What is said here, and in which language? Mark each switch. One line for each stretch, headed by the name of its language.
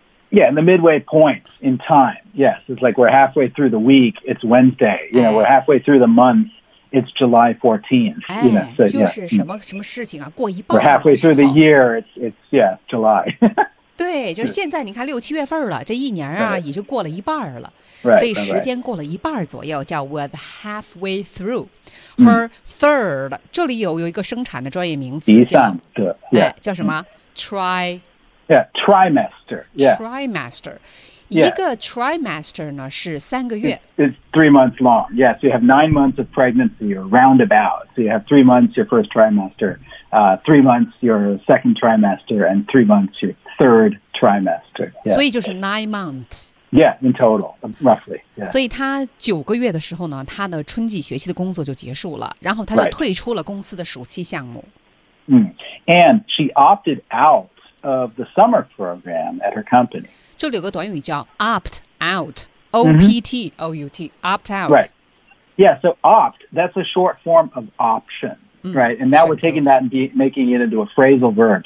English: yeah in the midway point in time yes it's like we're halfway through the week it's Wednesday you know、 we're halfway through the month it's July 14th you know,、
Chinese: 哎、so, 就是什么、
English: yeah.
Chinese: 什么事情啊过一半
English: we're halfway through the year it's yeah July
Chinese: 对就是现在你看六七月份了这一年啊、
English: right.
Chinese: 也就过了一半了
English: Right,
Chinese: 所以时间过了一半左右叫
English: with halfway through her third、
Chinese: mm. 这里 有一个生产的专业名词叫第三个、yeah. 叫什么、mm. tri
English: yeah, trimester yeah. trimester、 yeah.
Chinese: 一个 trimester 呢是三个月
English: it's 3 months long yes、yeah, so、you have 9 months of pregnancy or roundabout so you have 3 months your first trimester、3 months your second trimester and 3 months your third trimester、yeah.
Chinese: 所以就是
English: 9 months Yeah, in total, roughly.、Yeah.
Chinese: 所以他九个月的时候呢，他的春季学期的工作就结束了，然后他就退出了公司的暑期项目。 Mm.
English: And she opted out of the summer program at her company. 这里有个短语叫 opt out, O-P-T-O-U-T, opt out. Right. Yeah, so opt, that's a short form of option,、 mm. right? And now we're taking that and making it into a phrasal verb.